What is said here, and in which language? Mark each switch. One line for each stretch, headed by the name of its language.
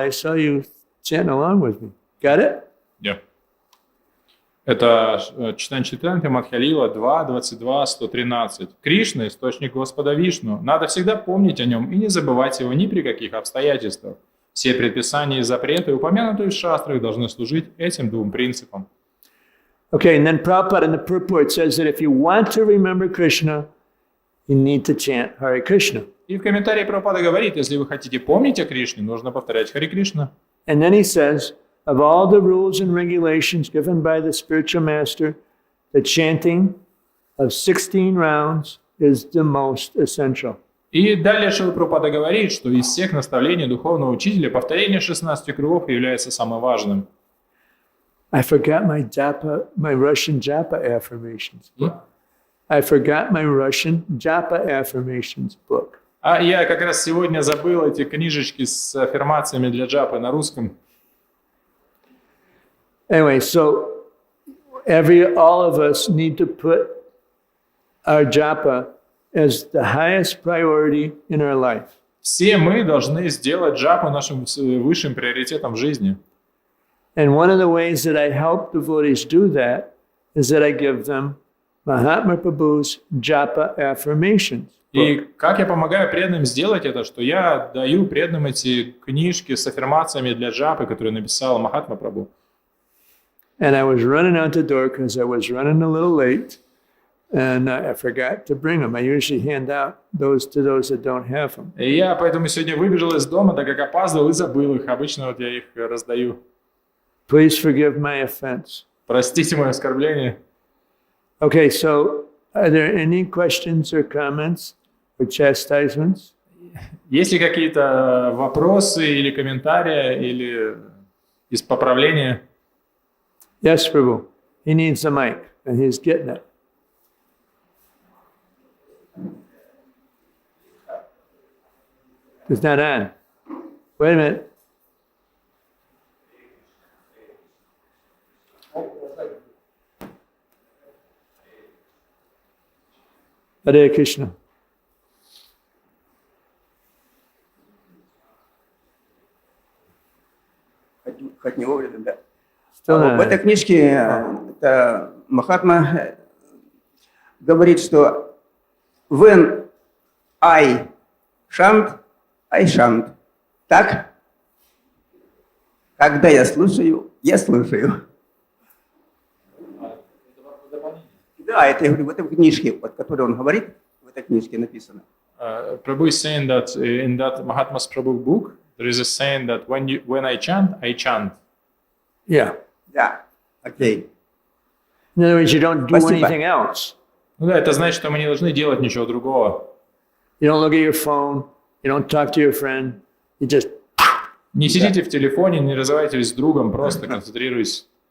English: I saw you chanting along with me. Got it? Yeah.
Russian: Это читание Читанты Мадхя-лила 2, 22, 113. Кришна – источник Господа Вишну. Надо всегда помнить о нем и не забывать его ни при каких обстоятельствах. Все предписания и запреты, упомянутые в шастрах, должны служить этим двум принципам.
English: Okay, and then Prabhupada in the purport says that if you want to remember Krishna, you need to chant Hare Krishna.
Russian: И в комментарии Прабхупада говорит, если вы хотите помнить о Кришне, нужно повторять Харе Кришна.
English: And then he says, of all the rules and regulations given by the spiritual master, the chanting of 16 rounds is the most essential.
Russian: И далее Шрила Прабхупада говорит, что из всех наставлений духовного учителя повторение 16 кругов является самым важным.
English: I forgot my Russian japa affirmations book. I forgot my Russian japa affirmations book.
Russian: А я как раз сегодня забыл эти книжечки с аффирмациями для джапы на русском.
English: Anyway, so all of us need to put our japa as the highest priority in our life.
Russian: Все мы должны сделать джапу нашим высшим приоритетом в жизни.
English: And one of the ways that I help devotees do that is that I give them Mahatma Prabhu's japa affirmations.
Russian: И как я помогаю преданным сделать это, что я даю преданным эти книжки с аффирмациями для джапы, которые написал Махатма Прабху.
English: And I was running out the door because I was running a little late, and I forgot to bring them. I usually hand out those to those that don't have them.
Russian: И я поэтому сегодня выбежал из дома, так как опаздывал и забыл их. Обычно вот я их раздаю.
English: Please forgive my offense.
Russian: Простите мое оскорбление.
English: Okay, so are there any questions or comments or chastisements?
Russian: Есть ли какие-то вопросы или комментарии, или из поправления?
English: Yes, Prabhu. He needs the mic, and he's getting it. It's not on. Wait a minute. Hare Krishna.
Russian: Хоть не вовремя, да.
English: Still
Russian: В этой книжке это Махатма говорит, что
English: when I chant, I chant.
Russian: Так? Когда я слушаю, я слушаю. Да, это я говорю, в этой книжке, вот, которую он говорит, в этой книжке написано.
English: Prabhu is saying that in that Mahatma's Prabhu book, there is a saying that when I chant, I chant. Yeah.
Russian: Да, окей.
English: In other words, you don't do
Russian: Спасибо.
English: anything else.
Russian: Ну да, это значит, что мы не должны делать ничего другого.
English: You don't look at your phone. You don't talk to your friend. You just...
Russian: Не сидите в телефоне, не разговаривайте с другом, просто концентрируйтесь.